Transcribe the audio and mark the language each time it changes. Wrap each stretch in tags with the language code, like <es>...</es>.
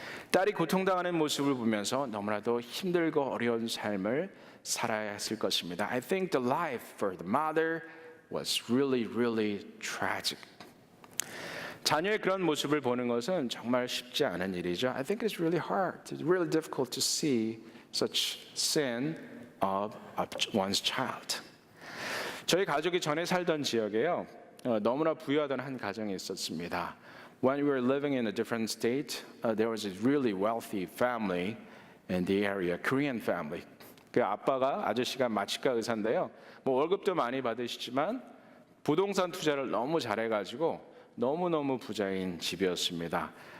<ko>딸이 고통당하는 모습을 보면서 너무나도 힘들고 어려운 삶을 살아야 했을 것입니다.</ko> <en>I think the life for the mother was really, really tragic.</en> <ko>자녀의 그런 모습을 보는 것은 정말 쉽지 않은 일이죠.</ko> <en>I think it's really hard. It's really difficult to see such sin of one's child.</en> <ko>저희 가족이 전에 살던 지역에요. 너무나 부유하던 한 가정이 있었습니다.</ko> <en>when we were living in a different state, there was a really wealthy family in the area, Korean family.</en> <ko>그 아빠가 아저씨가 마취과 의사인데요. 뭐 월급도 많이 받으시지만 부동산 투자를 너무 잘해가지고 너무너무 부자인 집이었습니다.</ko>